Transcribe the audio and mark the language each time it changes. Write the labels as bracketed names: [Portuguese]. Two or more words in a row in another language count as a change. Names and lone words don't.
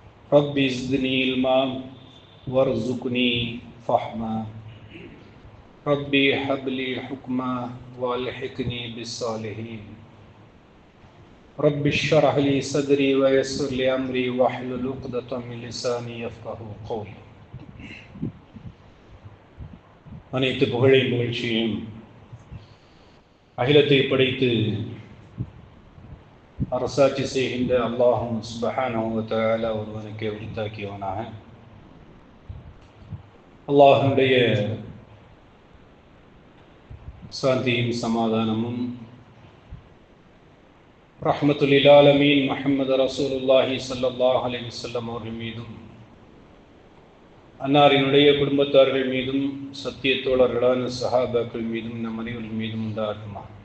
[Arabic] رب زدني علما وارزقني فهما ربي هب لي حكما والحقني بالصالحين رب اشرح لي صدري ويسر لي امري واحلل عقدة من لساني يفقهوا قولي. [Tamil] அனைத்து புகழையும் புகழ்ச்சியும் அகிலத்தை படைத்து அரசாட்சி செய்கின்ற அல்லாஹும் [Arabic] سبحانه وتعالى [Tamil] ஒருவனுக்கே உரித்தாக்கியவனாக, அல்லாஹ்வுடைய சாந்தியும் சமாதானமும் [Arabic] رحمة للعالمين [Tamil] முஹம்மது [Arabic] رسول الله صلى الله عليه وسلم [Tamil] அவர்கள் மீதும், அன்னாரினுடைய குடும்பத்தார்கள் மீதும், சத்திய தோழர்களான சஹாபாக்கள் மீதும், நம் அனைவர்கள் மீதும் உண்டாகுமா.